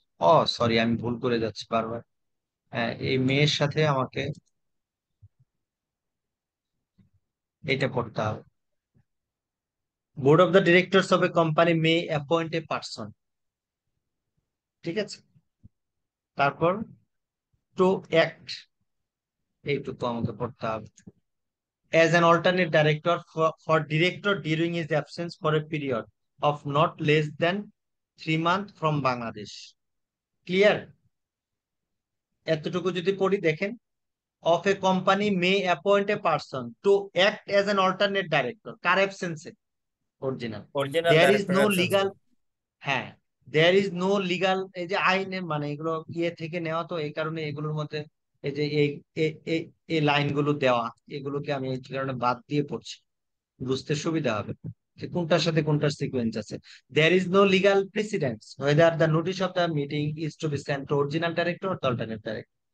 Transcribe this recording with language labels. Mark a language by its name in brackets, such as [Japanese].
[Bangla] ও sorry, আমি ভুল করে যাচ্ছি বারবার। হ্যাঁ, এই মেয়ের সাথে আমাকে এটা পড়তে হবে। [English] board of the directors of a company may appoint a person, [Bangla] ঠিক আছে। তারপর [English] to act, [Bangla] এইটুকু আমাকে পড়তে হবে, [English] as an alternate director for director during his absence for a period of not less than 3 months from Bangladesh. Clear? [Bangla] এতটুকু যদি পড়ি দেখেন, [English] of a company may appoint a person to act as an alternate director, [Bangla] car অ্যাবসেন্সে? Original. Original [English] There is [Bangla] director [English] no [Bangla] অ্যাবসেন্সে। [English] legal, [Bangla] হ্যাঁ, [English] there is no legal, [Bangla] এই যে আইনে মানে এগুলো ইয়ে থেকে নেওয়া, তো এই কারণে এগুলোর মধ্যে এই যে এই লাইনগুলো দেওয়া, এগুলোকে আমি এই কারণে বাদ দিয়ে পড়ছি, বুঝতে সুবিধা হবে যে কোনটার সাথে কোনটার সিকোয়েন্স আছে। [English] There is no legal precedence whether the notice of the meeting is to be sent to original director or the alternate director.